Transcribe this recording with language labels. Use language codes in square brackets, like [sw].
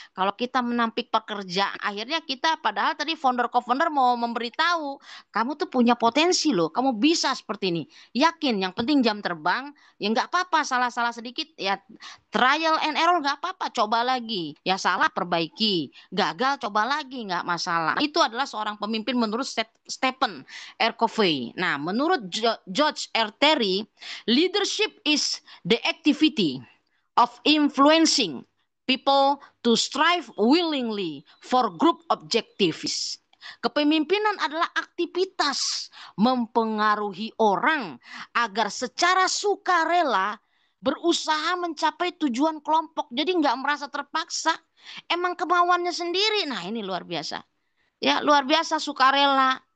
[id] Kalau kita menampik pekerjaan, akhirnya kita padahal tadi founder co-founder mau memberitahu, kamu tuh punya potensi loh, kamu bisa seperti ini. Yakin, yang penting jam terbang. Ya nggak apa-apa, salah-salah sedikit ya trial and error nggak apa-apa, coba lagi. Ya salah perbaiki, gagal coba lagi nggak masalah. Itu adalah seorang pemimpin menurut Stephen R. Covey. Nah, menurut George R. [en] Terry, leadership is the activity of influencing people to strive willingly for group objectives. [id] Kepemimpinan adalah aktivitas mempengaruhi orang agar secara sukarela berusaha mencapai tujuan kelompok. Jadi nggak merasa terpaksa. Emang kemauannya sendiri. Nah, ini luar biasa. Ya, luar biasa sukarela.